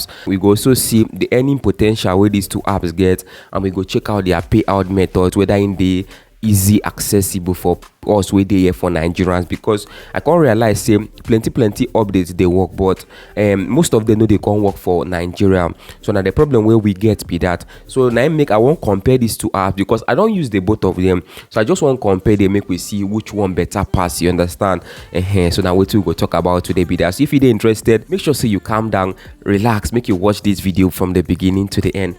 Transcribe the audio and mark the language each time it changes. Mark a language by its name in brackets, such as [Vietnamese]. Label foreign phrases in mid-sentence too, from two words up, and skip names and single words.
[Nigerian Pidgin] We go also see the earning potential wey these two apps get, and we go check out their payout methods, whether in dey easy accessible for us wey dey here for Nigerians, because I can't realize say plenty updates dey work, but most of them no dey come work for Nigeria. So now the problem where we get be that. So now I won't compare these two apps because I don't use the both of them. So I just want compare them, make we see which one better pass, you understand? So now what we go talk about today be that. So if you're interested, make sure say you calm down, relax, make you watch this video from the beginning to the end.